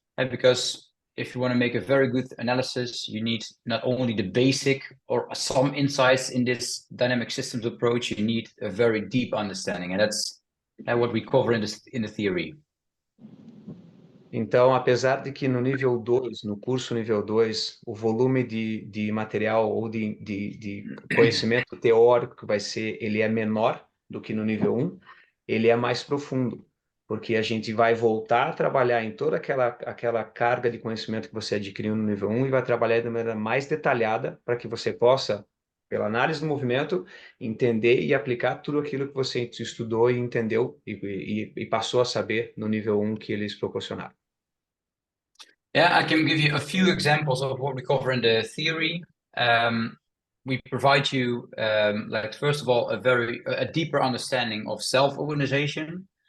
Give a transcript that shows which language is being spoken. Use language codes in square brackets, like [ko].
[en] Because if you want to make a very good analysis, you need not only the basic or some insights in this dynamic systems approach, you need a very deep understanding. And that's what we cover in the theory. [pt] Então, apesar de que no nível 2, no curso nível 2, o volume de material ou de conhecimento teórico que vai ser, ele é menor do que no nível 1, ele é mais profundo, porque a gente vai voltar a trabalhar em toda aquela carga de conhecimento que você adquiriu no nível 1 e vai trabalhar de maneira mais detalhada para que você possa, pela análise do movimento, entender e aplicar tudo aquilo que você estudou e entendeu e passou a saber no nível 1 que eles proporcionaram. [en] Yeah, I can give you a few examples of what we cover in the theory. We provide you, like, first of all, a deeper understanding of self-organization.